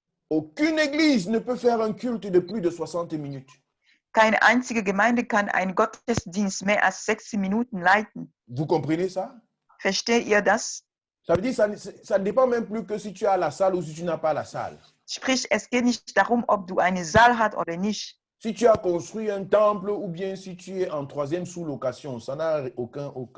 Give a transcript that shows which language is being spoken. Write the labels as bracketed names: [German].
[French] aucune Église ne peut faire un culte de plus de 60 minutes. [German] keine einzige Gemeinde kann einen Gottesdienst mehr als 60 Minuten leiten. [French] Vous comprenez ça? [German] Versteht ihr das? [French] Ça veut dire que ça ne dépend même plus que si tu as la salle ou si tu n'as pas la salle. [German] Sprich, es geht nicht darum, ob du einen Saal hast oder nicht. [French] Si tu as construit un temple ou bien si tu es en troisième sous-location, ça n'a aucun